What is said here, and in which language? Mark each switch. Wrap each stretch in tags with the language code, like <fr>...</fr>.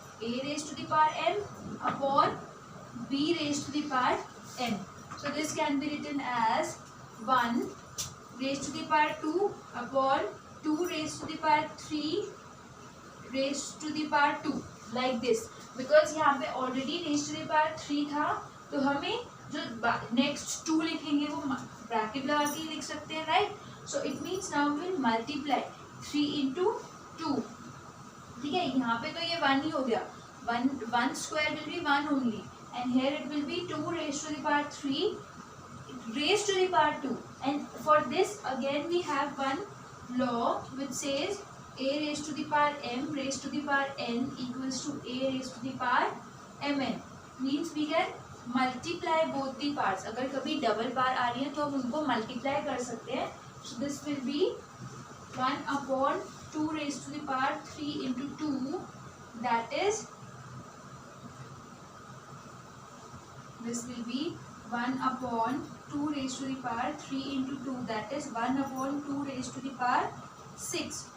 <en>a raised to the power m upon b raised to the power n. So this can be written as 1 raised to the power 2 upon 2 raised to the power 3 raised to the power 2, like this. Because</en> <hi>यहाँ पे already</hi> <en>raise to the power</en> <hi>3 था, तो हमें जो next 2 लिखेंगे वो bracket लगा के लिख सकते हैं, right?</hi> <en>So it means now will multiply 3 into 2.</en> <hi>ठीक है, यहाँ पे तो ये 1 ही हो गया.</hi> <en>1 square will be 1 only. and here it will be 2 raised to the power 3 raised to the power 2. And for this again we have one law which says a raised to the power m raised to the power n equals to a raised to the power mn. Means we can multiply both the parts.</en> <hi>अगर कभी double पार आ रही है तो हम उनको multiply कर सकते हैं.</hi> <en>So this will be 1 upon 2 raised to the power 3 into 2, that is, this will be 1 upon 2 raised to the power 3 into 2, that is 1 upon 2 raised to the power 6.</en>